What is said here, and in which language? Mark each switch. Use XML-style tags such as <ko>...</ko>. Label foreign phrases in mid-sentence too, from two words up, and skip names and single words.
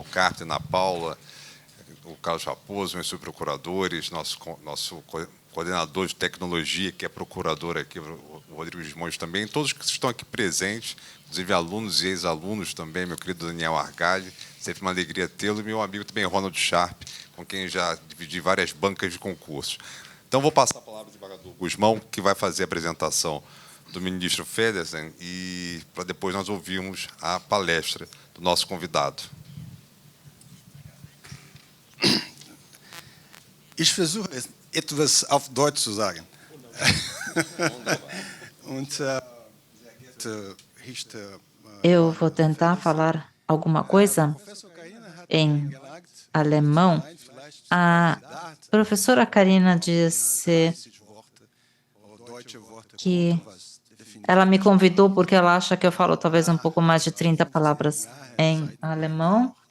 <pt>Carter e Ana Paula, o Carlos Raposo, meus subprocuradores, nosso coordenador de tecnologia, que é procurador aqui, o Rodrigo Gismontes também, todos que estão aqui presentes, inclusive alunos e ex-alunos também, meu querido Daniel Argali, sempre uma alegria tê-lo, e meu amigo também Ronald Sharp, com quem já dividi várias bancas de concursos. Então, vou passar a palavra ao desembargador Guzmão, que vai fazer a apresentação do ministro Feddersen, e para depois nós ouvirmos a palestra do nosso convidado.</pt> <de>Ich versuche etwas auf Deutsch zu sagen. Und, sehr geehrte Richter,</de> <pt>Eu vou tentar falar alguma coisa em alemão. A professora Karina disse que ela me convidou porque ela acha que eu falo talvez um pouco mais de 30 palavras em alemão.</pt>